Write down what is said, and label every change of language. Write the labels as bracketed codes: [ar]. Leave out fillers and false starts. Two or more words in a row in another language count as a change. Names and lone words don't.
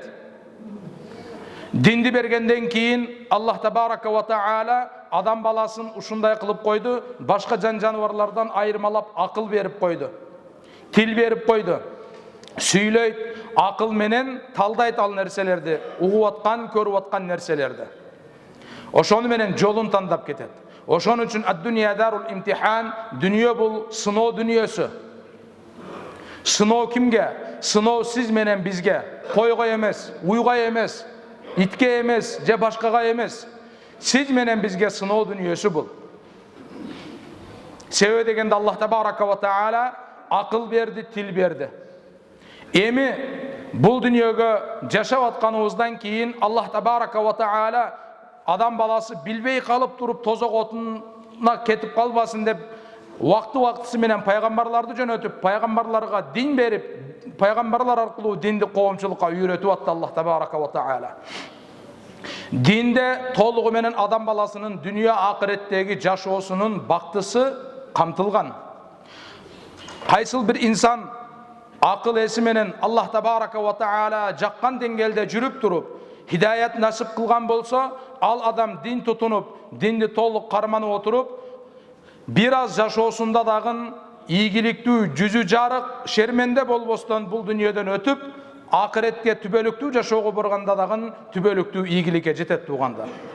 [ky] Динди бергенден кийин [ar] الله تبارك وتعالى [ky] адам баласын ушундай кылып койду, башка жан-жаныбарлардан айырмалап акыл берип койду. Тил берип койду. Сүйлөйт, акыл менен талдайт ал нерселерди, угуп аткан, көрүп аткан нерселерди. Ошону менен жолун тандап кетет. Ошон үчүн [ar] الدنيا دار الامتحان, [ky] дүйнө бул сыноо дүйнөсү. Сыноо кимге? Сыноо сиз менен бизге, койго эмес, уйга эмес, итке эмес, же башкага эмес. Сиз менен бизге сыноо дүйнөсү бул. Себеби дегенде [ar] الله تبارك وتعالى [ky] акыл берди, тил берди. Эми бул дүйнөгө жашап атканыбыздан кийин [ar] الله تبارك وتعالى [ky] адам баласы билбей калып туруп тозок отуна кетип калбасын деп вакты-вактысы менен пайгамбарларды жөнөтүп, пайгамбарларга дин берип, пайгамбарлар аркылуу динди коомчулукка үйрөтүп атты [ar] الله تبارك وتعالى. [ky] Динде толугу менен адам баласынын дүйнө акыреттеги жашоосунун бактысы камтылган. Кайсыл бир инсан акыл эси менен [ar] الله تبارك وتعالى [ky] жаккан деңгээлде жүрүп туруп, хидаят насип кылган болсо, ал адам дин тутунуп, динди толук карманып отуруп, бир аз жашоосунда дагы ийгиликтүү, жүзү жарык, шерменде болбостон бул дүйнөдөн өтүп, акыретке түбөлүктүү жашоого барганда дагы түбөлүктүү ийгиликке жетет туугандар.